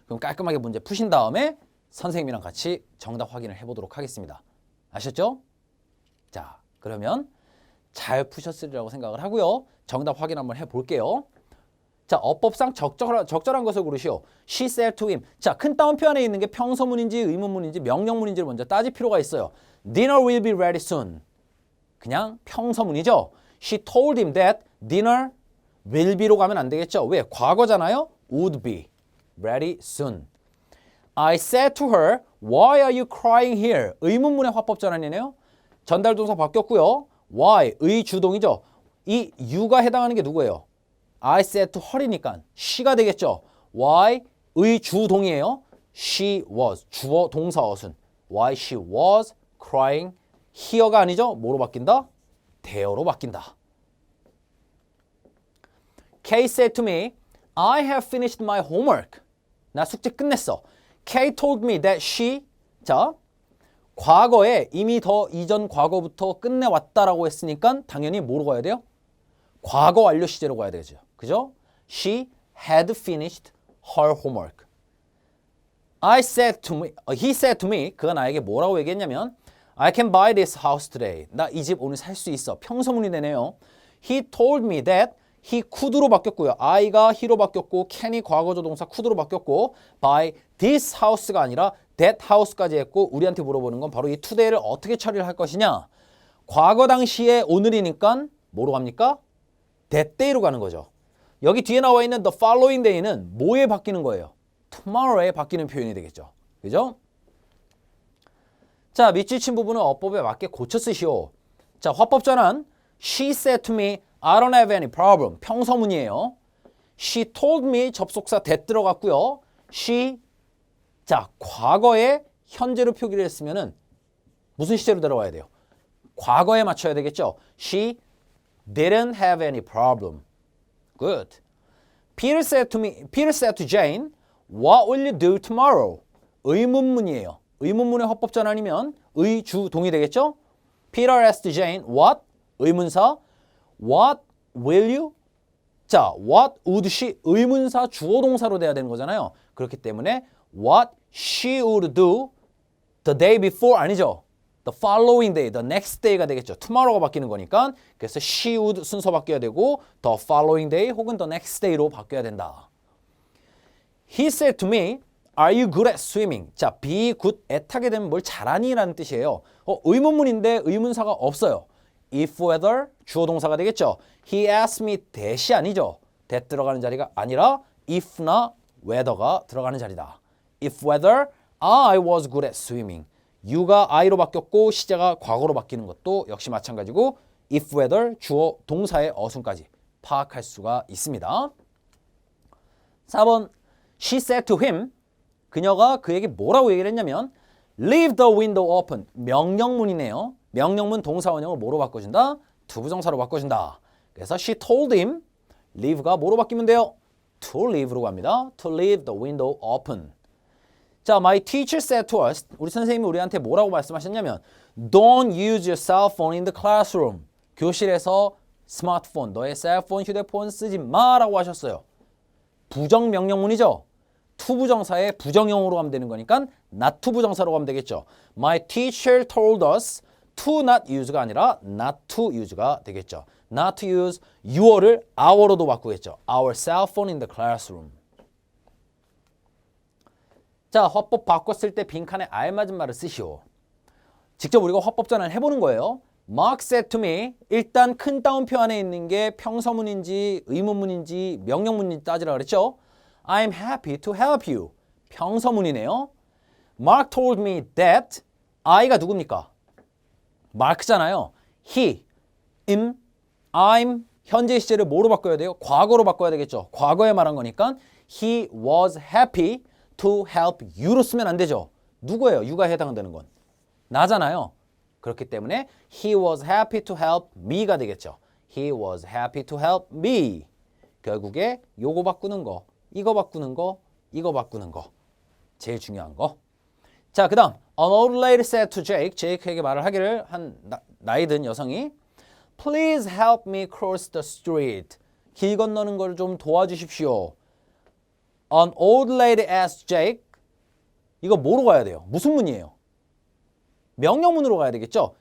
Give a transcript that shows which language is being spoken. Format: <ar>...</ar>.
<ko>그럼 깔끔하게 문제 푸신 다음에 선생님이랑 같이 정답 확인을 해보도록 하겠습니다. 아셨죠? 자, 그러면 잘 푸셨으리라고 생각을 하고요. 정답 확인 한번 해볼게요. 자, 어법상 적절한 것을 고르시오.</ko> <en>She said to him.</en> <ko>자, 큰 따옴표 안에 있는 게 평서문인지 의문문인지 명령문인지를 먼저 따질 필요가 있어요.</ko> <en>Dinner will be ready soon.</en> <ko>그냥 평서문이죠.</ko> <en>She told him that dinner will be</en> <ko>로 가면 안 되겠죠. 왜? 과거잖아요.</ko> <en>Would be ready soon. I said to her, why are you crying here?</en> <ko>의문문의 화법 전환이네요. 전달 동사 바뀌었고요. why, 의 주동이죠. 이 you가 해당하는 게 누구예요?</ko> <en>I said to her</en> <ko>이니까</ko> <en>she가 되겠죠.</en> <ko>why, 의 주동이에요. she was, 주어 동사 어순.</ko> <en>why she was crying here가</en> <ko>아니죠. 뭐로 바뀐다? there로 바뀐다.</ko> <en>Kay said to me, I have finished my homework.</en> <ko>나 숙제 끝냈어.</ko> <en>Kay told me that she,</en> <ko>자, 과거에 이미 더 이전 과거부터 끝내왔다라고 했으니까 당연히 뭐로 가야 돼요? 과거 완료 시제로 가야 되죠. 그죠?</ko> <en>She had finished her homework. I said to me, he said to me,</en> <ko>그가 나에게 뭐라고 얘기했냐면</ko> <en>I can buy this house today.</en> <ko>나 이 집 오늘 살 수 있어. 평서문이 되네요.</ko> <en>He told me that he could</en> <ko>로 바뀌었고요. I가 he로 바뀌었고 can이 과거조 동사 could로 바뀌었고</ko> <en>buy this house</en> <ko>가 아니라 that house까지 했고 우리한테 물어보는 건 바로 이 today를 어떻게 처리를 할 것이냐. 과거 당시에 오늘이니까 뭐로 갑니까? that day로 가는 거죠. 여기 뒤에 나와 있는</ko> <en>the following day</en> <ko>는 뭐에 바뀌는 거예요? tomorrow에 바뀌는 표현이 되겠죠. 그죠? 자, 밑줄친 부분은 어법에 맞게 고쳐 쓰시오. 자, 화법 전환.</ko> <en>She said to me, I don't have any problem.</en> <ko>평서문이에요.</ko> <en>She told me</en> <ko>접속사</ko> <en>that 들어갔고요.</en> <ko>She, 자, 과거에 현재로 표기를 했으면은 무슨 시제로 들어가야 돼요? 과거에 맞춰야 되겠죠.</ko> <en>She didn't have any problem. Good. Peter said to Jane, what will you do tomorrow?</en> <ko>의문문이에요. 의문문의 화법 전환이면 의, 주, 동이 되겠죠?</ko> <en>Peter asked Jane, what? 의문사. What will you? 자, what would she?</en> <ko>의문사 주어 동사로 돼야 되는 거잖아요. 그렇기 때문에</ko> <en>what she would do the day before 아니죠? the following day, the next day</en> <ko>가 되겠죠. tomorrow가 바뀌는 거니까. 그래서 she would 순서 바뀌어야 되고</ko> <en>the following day</en> <ko>혹은</ko> <en>the next day</en> <ko>로 바뀌어야 된다.</ko> <en>He said to me, are you good at swimming?</en> <ko>자,</ko> <en>be good at</en> <ko>하게 되면 뭘 잘하니? 라는 뜻이에요. 의문문인데 의문사가 없어요. if whether 주어 동사가 되겠죠.</ko> <en>He asked me that</en> <ko>이 아니죠. that 들어가는 자리가 아니라 if나 whether가 들어가는 자리다.</ko> <en>If whether I was good at swimming.</en> <ko>you가 I로 바뀌었고 시제가 과거로 바뀌는 것도 역시 마찬가지고 if whether 주어 동사의 어순까지 파악할 수가 있습니다.</ko> <en>4번 She said to him</en> <ko>그녀가 그에게 뭐라고 얘기를 했냐면</ko> <en>Leave the window open.</en> <ko>명령문이네요. 명령문 동사 원형을 뭐로 바꿔준다? 투부정사로 바꿔준다.</ko> <en>그래서 she told him leave가</en> <ko>뭐로 바뀌면 돼요?</ko> <en>to leave로 갑니다. To leave the window open. 자, my teacher said to us,</en> <ko>우리 선생님이 우리한테 뭐라고 말씀하셨냐면</ko> <en>Don't use your cell phone in the classroom.</en> <ko>교실에서 스마트폰, 너의 셀폰, 휴대폰 쓰지 마라고 하셨어요. 부정명령문이죠. 투부정사의 부정형으로 가면 되는 거니까 not 투부정사로 가면 되겠죠.</ko> <en>My teacher told us to not use</en> <ko>가 아니라</ko> <en>not to use가 되겠죠. Not to use your를 our</en> <ko>로도 바꾸겠죠.</ko> <en>Our cell phone in the classroom.</en> <ko>자, 화법 바꿨을 때 빈칸에 알맞은 말을 쓰시오. 직접 우리가 화법 전환을 해보는 거예요.</ko> <en>Mark said to me,</en> <ko>일단 큰 따옴표 안에 있는 게 평서문인지 의문문인지 명령문인지 따지라 그랬죠.</ko> <en>I'm happy to help you.</en> <ko>평서문이네요.</ko> <en>Mark told me that I가</en> <ko>누굽니까? 마크잖아요. He, I'm 현재 시제를 뭐로 바꿔야 돼요? 과거로 바꿔야 되겠죠. 과거에 말한 거니까</ko> <en>He was happy to help you로 쓰면 안 되죠.</en> <ko>누구예요? you가 해당되는 건? 나잖아요. 그렇기 때문에</ko> <en>He was happy to help me가 되겠죠. He was happy to help me.</en> <ko>결국에 요거 바꾸는 거, 이거 바꾸는 거, 이거 바꾸는 거. 제일 중요한 거. 자, 그 다음</ko> <en>An old lady said to Jake.</en> <ko>제이크에게 말을 하기를 한 나이 든 여성이</ko> <en>Please help me cross the street.</en> <ko>길 건너는 걸 좀 도와주십시오.</ko> <en>An old lady asked Jake.</en> <ko>이거 뭐로 가야 돼요? 무슨 문이에요? 명령문으로 가야 되겠죠?</ko>